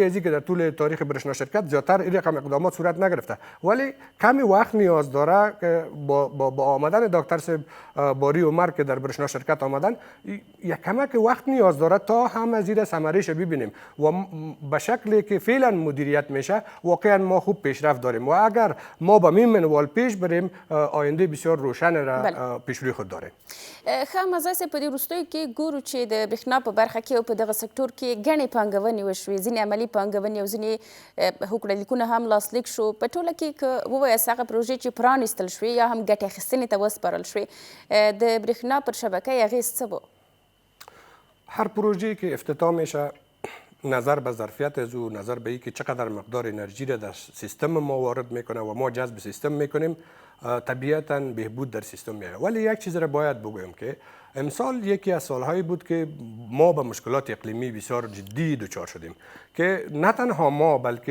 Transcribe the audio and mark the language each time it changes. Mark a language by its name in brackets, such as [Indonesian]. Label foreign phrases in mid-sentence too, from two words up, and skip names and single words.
[Persian] ازی که در طول تاریخ برشنا شرکت زیادتر این رقم اقدامات صورت نگرفته، ولی کمی وقت نیاز داره که با آمدن دکتر صاحب باری عمر که در برشنا شرکت آمدن یک کمک وقت نیاز داره تا هم از این ثمرهش ببینیم و به شکلی که فعلا مدیریت میشه واقعا ما خوب پیشرفت داریم و اگر ما به این منوال پیش بریم آینده بسیار روشن را پیش روی خود داریم. [Pashto] ښه مزه په دې وروستیو کې ګورو چې د برېښنا په برخه کې او په دغه سکتور کې ګڼې پانګونې وشوې، ځینې عملي پانګونې او ځینې هوکړهلیکونه هم لاسلیک شو. په ټوله کې که ووایاست هغه پروژې چې پرانیستل شوې یا هم ګټې اخیستنې ته وسپارل شوې د برېښنا پر شبکه اغېز څه و؟ [Persian] هر پروژه‌ای که افتتاح میشه نظر به ظرفیت از او، نظر به اینکه چقدر مقدار انرژی را در سیستم ما وارد میکنه و ما جذب سیستم میکنیم طبیعتاً بهبود در سیستم میاره. ولی یک چیز را باید بگویم که امسال یکی از سالهایی بود که ما به مشکلات اقلیمی بسیار جدی دچار شدیم که نه تنها ما بلکه